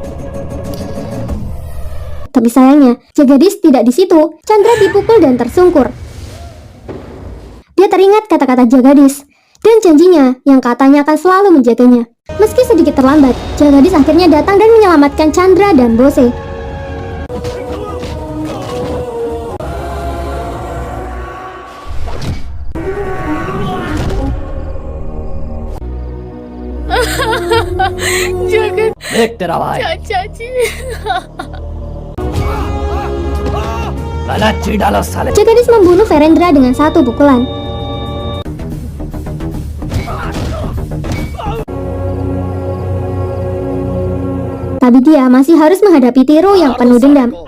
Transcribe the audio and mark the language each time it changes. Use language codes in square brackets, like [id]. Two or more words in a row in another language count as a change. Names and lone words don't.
[id] Tapi sayangnya, Jagadis tidak di situ. Chandra dipukul dan tersungkur. Dia teringat kata-kata Jagadis dan janjinya yang katanya akan selalu menjaganya. Meski sedikit terlambat, Jagadis akhirnya datang dan menyelamatkan Chandra dan Bose. [hi] जगत देख तेरा भाई चाचा जी गलत चीज डालो साले। [id] Jagadis membunuh Verendra dengan satu pukulan. Tapi dia masih harus menghadapi Tiru yang penuh dendam.